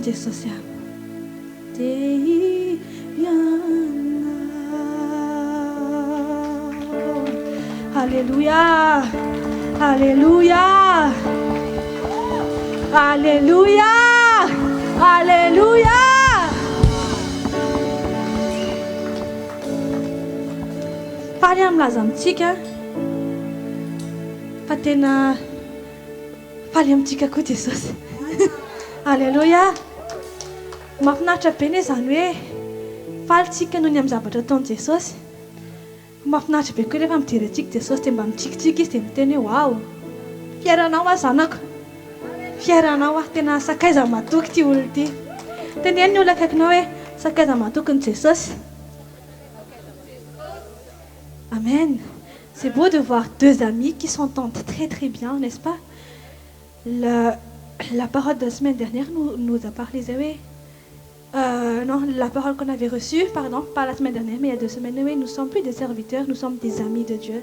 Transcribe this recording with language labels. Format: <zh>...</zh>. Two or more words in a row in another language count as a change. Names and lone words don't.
<mg>social. Dei Yana. Alléluia. Alléluia. Alléluia. Alléluia. Parle amin'ny laza fa tena faly amintsika koa Jesosy. Alléluia. Mahafinaritra be ne zany hoe falitsika noho ny amin'ny zavatra ataon'i Jesosy. Mahafinaritra be koa rehefa mijery antsika Jesosy dia mba mitsikitsiky izy dia miteny hoe wow, fieranao aho zanako, fieranao aho, tena sakaiza matoky ity olona ity. Teneno ny olona akaikinao hoe sakaiza matoky ny Jesosy. Amen.</mg> <fr>C'est beau de voir deux amis qui s'entendent très très bien, n'est-ce pas? La parole de la semaine dernière nous a parlé, oui. Non, la parole qu'on avait reçue, pardon, pas la semaine dernière, mais il y a 2 semaines, oui, nous ne sommes plus des serviteurs, nous sommes des amis de Dieu.</fr>